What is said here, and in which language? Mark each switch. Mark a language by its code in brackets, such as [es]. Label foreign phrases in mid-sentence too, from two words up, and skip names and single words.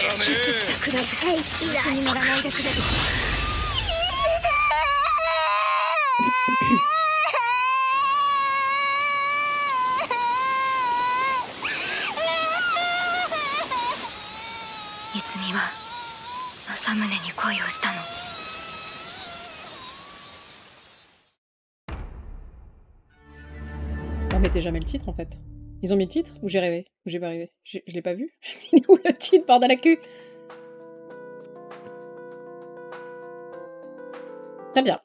[ja] キスしたくらい気にならないですけど。いつみは政宗に恋をしたの。 [fr] On mettait jamais le titre en fait. Ils ont mis le titre ou j'ai rêvé? Ou j'ai pas rêvé? Je l'ai pas vu? Où le titre, bordel à la cul? Très bien.